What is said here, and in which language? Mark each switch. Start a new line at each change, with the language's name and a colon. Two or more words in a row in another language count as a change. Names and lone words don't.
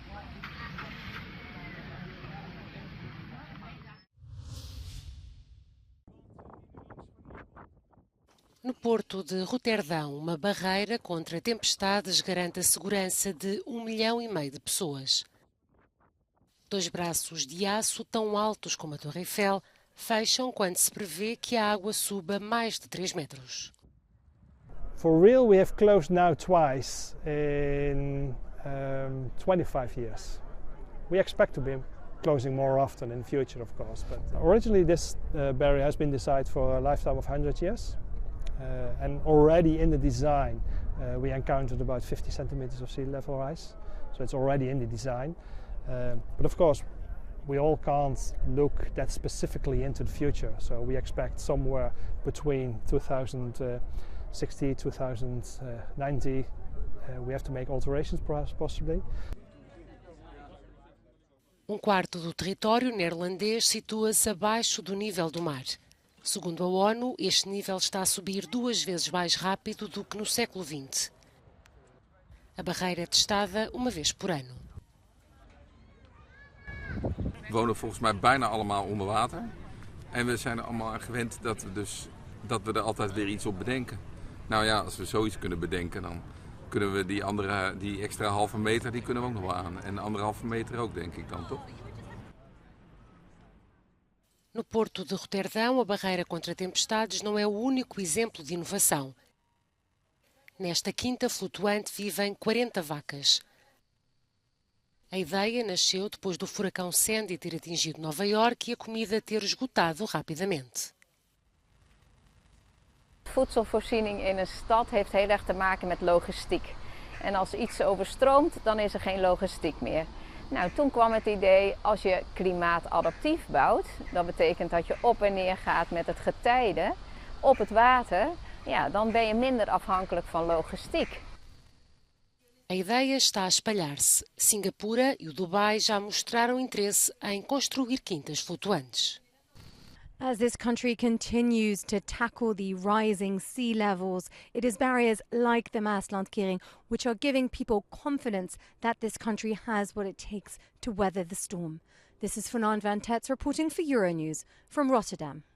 Portuguese: No porto de Roterdão, uma barreira contra tempestades garante a segurança de 1,5 milhão de pessoas. 2 braços de aço tão altos como a Torre Eiffel fecham quando se prevê que a água suba mais de 3 metros.
English: For real, we have closed now twice in 25 years. We expect to be closing more often in the future, of course. But originally this barrier has been designed for a lifetime of 100 years. And already in the design, we encountered about 50 centimeters of sea level rise. So it's already in the design. But of course, we all can't look that specifically into the future. So we expect somewhere between 2060, 2090, we have to make alterations perhaps possibly.
Portuguese: Um quarto do território neerlandês situa-se abaixo do nível do mar. Segundo a ONU, este nível está a subir 2 vezes mais rápido do que no século XX. A barreira é testada uma vez por ano.
Dutch: We wonen volgens mij bijna allemaal onder water. En we zijn er allemaal aan gewend dat we er altijd weer iets op bedenken. Nou ja, als we zoiets kunnen bedenken, dan kunnen we die extra halve meter, die kunnen we ook nog wel aan. En 1,5 meter ook, denk ik dan, toch?
Portuguese: No porto de Roterdão, a barreira contra tempestades não é o único exemplo de inovação. Nesta quinta flutuante vivem 40 vacas. A ideia nasceu depois do furacão Sandy ter atingido Nova Iorque e a comida ter esgotado rapidamente.
Dutch: Voedselvoorziening in een stad heeft heel erg te maken met logistiek. En als iets overstroomt, dan is er geen logistiek meer. Nou, toen kwam het idee, als je klimaatadaptief bouwt, dat betekent dat je op en neer gaat met het getijden op het water, ja, dan ben je minder afhankelijk van logistiek.
Portuguese: A ideia está a espalhar-se. Singapura e o Dubai já mostraram interesse em construir quintas flutuantes.
English: As this country continues to tackle the rising sea levels, it is barriers like the Maaslandkering which are giving people confidence that this country has what it takes to weather the storm. This is Fernand van Tetz reporting for Euronews from Rotterdam.